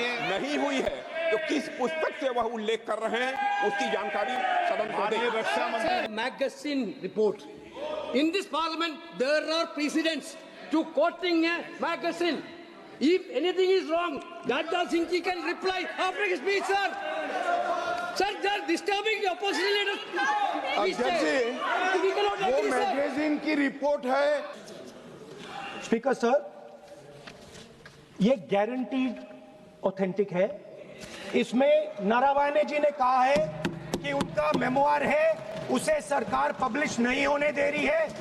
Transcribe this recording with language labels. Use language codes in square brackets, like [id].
[hi] नहीं हुई है तो किस पुस्तक से वह उल्लेख कर रहे हैं उसकी जानकारी सदन को दें। [en] Magazine report. In this parliament, there are precedents to quoting a magazine. If anything is wrong, Rajnath Singh ji can reply after his speech, sir. Sir, they are disturbing the opposition leaders. [hi] अध्यक्ष जी, वो magazine की report है। Speaker sir, ये guaranteed authentic है। इसमें नारावाने जी ने कहा है कि उनका मेमोआर है, उसे सरकार पब्लिश नहीं होने दे रही है।